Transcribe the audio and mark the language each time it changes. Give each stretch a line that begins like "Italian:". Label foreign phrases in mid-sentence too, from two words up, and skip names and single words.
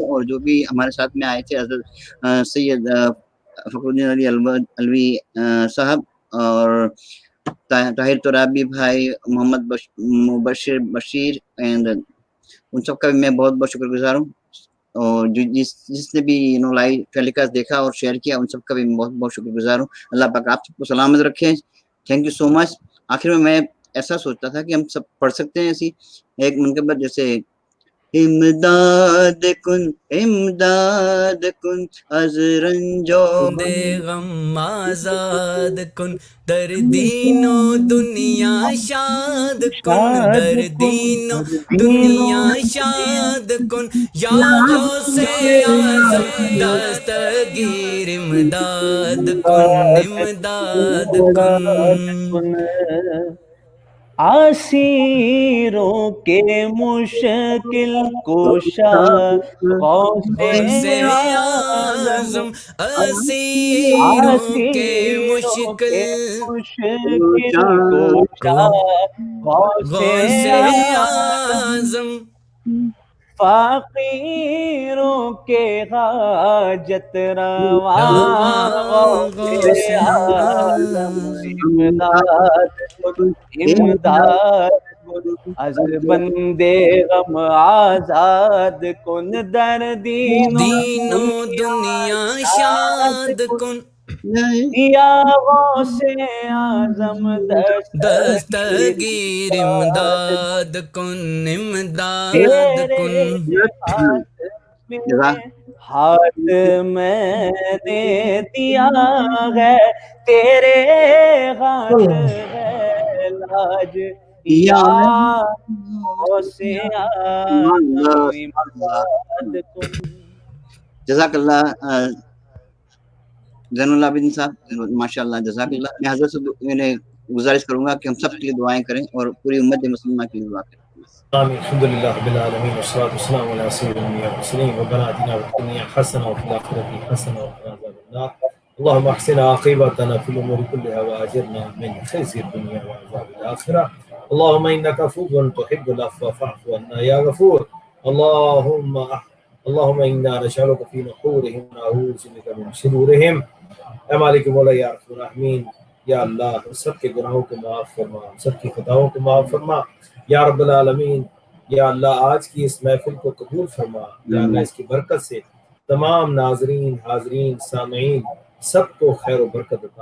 Urdu: کروں، اور جو بھی ہمارے ساتھ میں آئے تھے حضرت سید فخر الدین علی الوی صاحب اور طاہر ترابی بھائی، محمد مبشر بشیر اینڈ ان سب کا بھی میں بہت بہت شکر گزار ہوں، اور جس نے بھی لائیو ٹیلی کاسٹ دیکھا اور شیئر کیا ان سب کا بھی میں بہت بہت شکر گزار ہوں۔ اللہ پاک آپ سب کو سلامت رکھیں،
English: thank you so much.
Urdu: آخر میں ایسا سوچتا تھا کہ ہم سب پڑھ سکتے ہیں ایسی ایک منقبت، جیسے
Persian: امداد کن از رنجو دے غم آزاد کن، در دین و دنیا شاد کن، در دین و دنیا شاد کن، یا غوث اعظم دستگیر امداد کن، امداد کن،
Urdu: اسیروں کے مشکل کوشا غوث غوث اعظم، اعظم اسیروں کے مشکل کوشا غوث غوث اعظم، اعظم، فقیروں کے حاجت روا غوث غوث اعظم، اعظم،
Persian: امداد کن امداد کن از بندے غم آزاد کن، در دین و دین و دنیا شاد کن، یا غوث اعظم دستگیر امداد کن، امداد کن،
Urdu: ہاتھ میں نے دیا ہے تیرے ہاتھ ہے لاج،
Persian: یا غوث اعظم امداد کن۔
Arabic: جزاک اللہ زین العابدین صاحب، ماشاء اللہ، جزاک اللہ۔
Urdu: میں حضرت سے میں نے گزارش کروں گا کہ ہم سب کے لیے دعائیں کریں اور پوری امت مسلمہ کے لیے دعا کریں۔
Arabic: آمين. الحمد لله رب العالمين والصلاة والسلام على سيد الأنبياء والمرسلين ربنا آتنا في الدنيا حسنة وفي الآخرة حسنة وقنا عذاب النار اللهم احسن عاقبتنا في الأمور كلها وأجرنا من خزي الدنيا وعذاب الآخرة اللهم إنك عفو تحب العفو فاعف عنا يا غفور اللهم إنا نسألك في نحورهم ونعوذ بك من شرورهم
Urdu: اے مالک مولا
Arabic: یا ارحم الراحمین یا
Urdu: اللہ ہم سب کے گناہوں کو معاف فرما ہم سب کی خطاؤں کو معاف فرما
Arabic: یا رب العالمین
Urdu: یا اللہ آج کی اس محفل کو قبول فرما یا اللہ اس کی برکت سے تمام ناظرین حاضرین سامعین سب کو خیر و برکت عطا